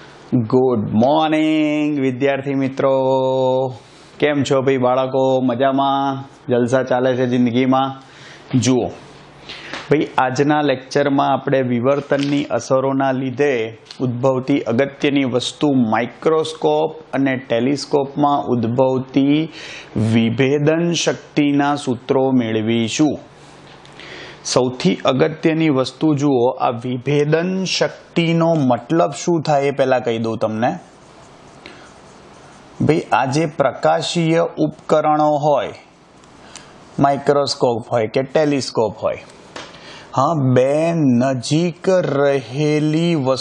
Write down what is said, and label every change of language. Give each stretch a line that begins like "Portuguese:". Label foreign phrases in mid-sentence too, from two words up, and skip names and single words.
English: good morning
Gujarati: વિદ્યાર્થી મિત્રો, કેમ છો ભાઈ બાળકો? મજામાં? જલસા ચાલે છે જિંદગીમાં? જુઓ ભાઈ, આજના લેક્ચરમાં આપણે વિવર્તનની અસરોના લીધે ઉદ્ભવતી અગત્યની વસ્તુ માઇક્રોસ્કોપ અને ટેલિસ્કોપમાં ઉદ્ભવતી વિભેદન શક્તિના સૂત્રો મેળવીશું। સૌથી અગત્યની વસ્તુ જુઓ, આ વિભેદન શક્તિનો મતલબ શું થાય એ પહેલા કહી દઉં તમને। ભાઈ, આ જે પ્રકાશીય ઉપકરણો હોય, માઇક્રોસ્કોપ હોય કે ટેલિસ્કોપ હોય, હાં, બે નજીક રહેલી